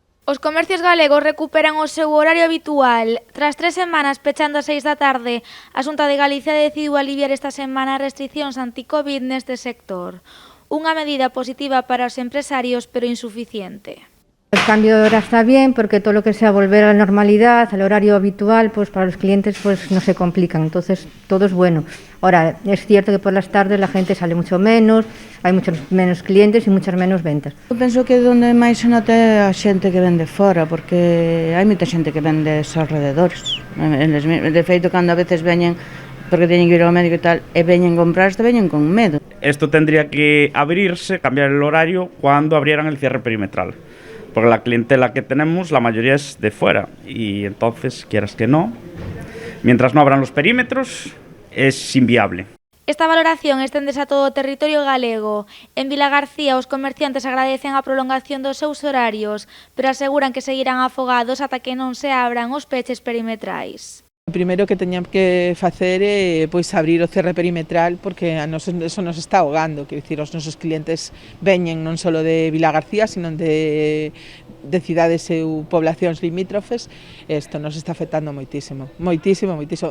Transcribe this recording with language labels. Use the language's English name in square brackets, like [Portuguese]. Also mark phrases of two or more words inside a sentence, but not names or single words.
[Galician] Os comercios galegos recuperan o seu horario habitual. Tras 3 semanas pechando ás 6 da tarde, a Xunta de Galicia decidiu aliviar esta semana as restricións anti-Covid neste sector. Unha medida positiva para os empresarios, pero insuficiente. [Spanish] El cambio de hora está bien porque todo lo que sea volver a la normalidad, al horario habitual, pues para los clientes pues no se complican, entonces todo es bueno. Ahora, es cierto que por las tardes la gente sale mucho menos, hai muchos menos clientes e muchas menos ventas. [Galician] Eu penso que onde máis se nota é a xente que vende fora, porque hai moita xente que vende aos alrededores. De feito, cando a veces veñen porque teñen que ir ao médico e tal, e veñen comprar, veñen con medo. [Spanish] Esto tendría que abrirse, cambiar el horario cuando abrieran el cierre perimetral. Porque la clientela que tenemos, la mayoría es de fuera. Y entonces, quieras que no, mientras no abran los perímetros, es inviable. [Galician] Esta valoración esténdese a todo o territorio galego. En Vilagarcía, os comerciantes agradecen a prolongación dos seus horarios, pero aseguran que seguirán afogados ata que non se abran os peches perimetrais. O primeiro que teñan que facer é pois abrir o cerre perimetral porque a nos [Spanish] eso nos está ahogando, [Galician] quero dicir, os nosos clientes veñen non só de Vilagarcía, sino de cidades e poblacións limítrofes, e isto nos está afectando moitísimo, moitísimo, moitísimo.